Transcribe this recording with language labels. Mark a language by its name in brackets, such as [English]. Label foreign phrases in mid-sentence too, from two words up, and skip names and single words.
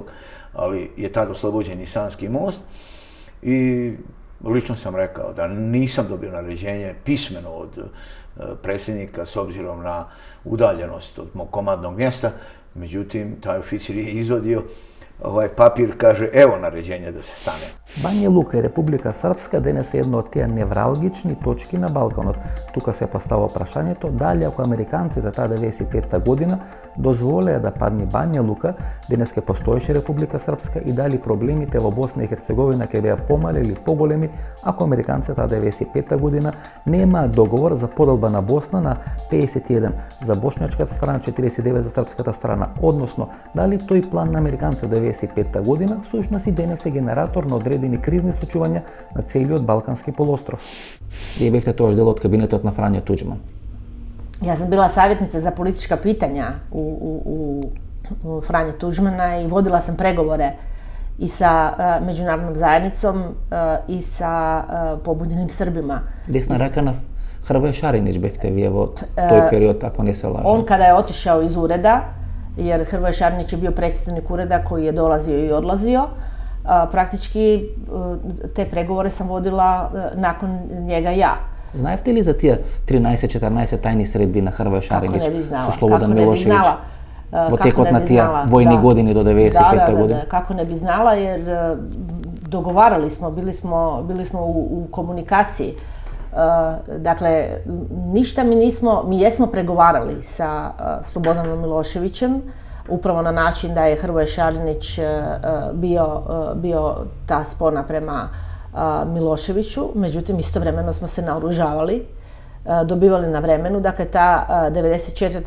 [Bosnian] ali je tad oslobođen i Sanski most. I lično sam rekao da nisam dobio naređenje pismeno od predsjednika s obzirom na udaljenost od mog komandnog mjesta. Međutim, taj oficir je izvadio papir, kaže, evo naređenje da se stane. [Macedonian] Бања Лука и Република Српска денес е едно од тие невралгични точки на Балканот. Тука се поставува прашањето дали ако американците таа 95-та година дозволеа да падне Бања Лука, денес ке постоеше Република Српска и дали проблемите во Босна и Херцеговина ке беа помали или поголеми ако американците таа 95-та година немаат договор за поделба на Босна на 51 за бошњачката страна, 49 за српската страна. Односно, дали тој план на американците 1995 година, всушност и денес е генератор на одредени кризни случувања на целиот Балкански полуостров. Вие бевте тоаш дел од кабинетот на Фрањо Туđman. [Croatian] Ja sam bila savjetnica za politička pitanja u Franje Tuđmana i vodila sam pregovore i sa međunarodnom zajednicom i sa pobunjenim Srbima. [Macedonian] Десна рака на Hrvoje Šarinić бевте вие во тој период, ако не се лаже. [Croatian] On kada je otišao iz ureda, jer Hrvoje Šarinić je bio predstojnik ureda koji je dolazio i odlazio, praktički te pregovore sam vodila nakon njega ja. [Macedonian] Знаевте ли за тие 13-14 тајни средби на Hrvoje Šarinić со Slobodan Milošević во текот на тие војни години до 95. година? [Croatian] Kako ne bi znala, jer dogovarali smo, bili smo u komunikaciji. Dakle, ništa mi jesmo pregovarali sa Slobodanom Miloševićem, upravo na način da je Hrvoje Šarinić bio ta spona prema Miloševiću, međutim istovremeno smo se naoružavali, dobivali na vremenu, dakle ta 94.